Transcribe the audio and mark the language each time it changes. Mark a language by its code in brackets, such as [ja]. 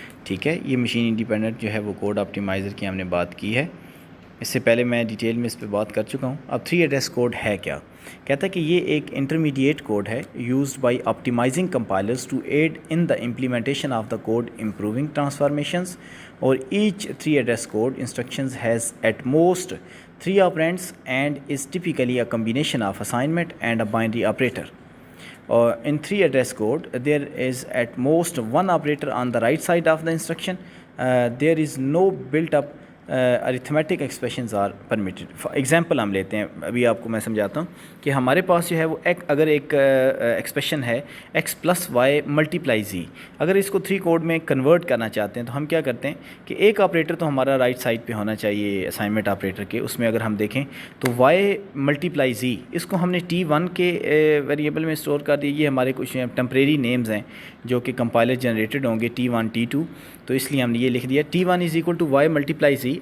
[ur] ٹھیک ہے, یہ مشین انڈیپینڈنٹ جو ہے وہ کوڈ آپٹیمائزر کی ہم نے بات کی ہے. اس سے پہلے میں ڈیٹیل میں اس پہ بات کر چکا ہوں. اب 3 ایڈریس کوڈ ہے کیا, کہتا ہے کہ یہ ایک انٹرمیڈیٹ کوڈ ہے [en] Used by optimising compilers to aid in the implementation of the code improving transformations. اور each 3 address code instructions has at most 3 operands and is typically a combination of assignment and a binary operator. In 3 address code, there is at most one operator on the right side of the instruction. There is no built-up arithmetic expressions are permitted. For example [ur] ہم لیتے ہیں, ابھی آپ کو میں سمجھاتا ہوں کہ ہمارے پاس جو ہے وہ اگر ایک ایکسپریشن ہے x پلس وائی ملٹیپلائی زی, اگر اس کو 3 کوڈ میں کنورٹ کرنا چاہتے ہیں تو ہم کیا کرتے ہیں کہ ایک آپریٹر تو ہمارا رائٹ سائڈ پہ ہونا چاہیے اسائنمنٹ آپریٹر کے. اس میں اگر ہم دیکھیں تو وائی ملٹیپلائی زی اس کو ہم نے T1 کے ویریبل میں اسٹور کر دی. یہ ہمارے کچھ ٹیمپریری نیمز ہیں جو کہ کمپائلر جنریٹڈ ہوں گے T1 T2, تو اس لیے ہم نے یہ لکھ دیا T1 [en] Is equal to y multiply z.